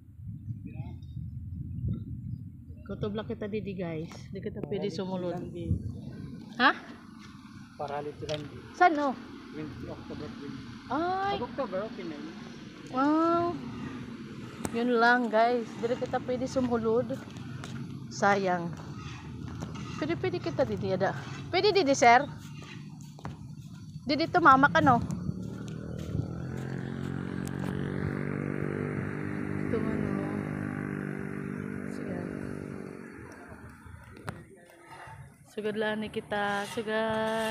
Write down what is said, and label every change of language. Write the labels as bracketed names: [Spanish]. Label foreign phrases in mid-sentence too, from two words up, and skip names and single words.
[Waray] Kutob lang kita didi guys. Di kita pwede sumulod. Ha? Paralit lang. Saan no? 20 October. Ay. [Filipino] October, okay na yun. Wow. Yun lang guys. [Waray] Di kita pwede sumulod. Sayang. Pwede kita didi ada. Pwede didi sir? Didi tumama ka no? Tumano. Sige. Sugad lang ni kita. Sugad.